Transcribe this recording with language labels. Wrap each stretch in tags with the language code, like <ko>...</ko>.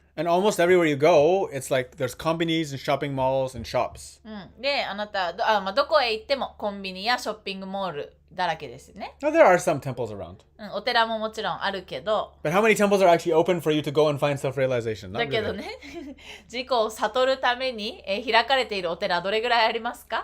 <en>And almost everywhere you go, it's like there's companies and shopping malls and shops.</en> <ja>で、あなたどこへ行ってもコンビニやショッピングモールだらけですね。</ja> <en>Now there are some temples around.</en> <ja>お寺ももちろんあるけど。</ja> <en>But how many temples are actually open for you to go and find self-realization? Not</en> <ja>だけど</ja> <en>really.</en> <ja>ね、自己を悟るために、開かれているお寺はどれぐらいありますか？</ja>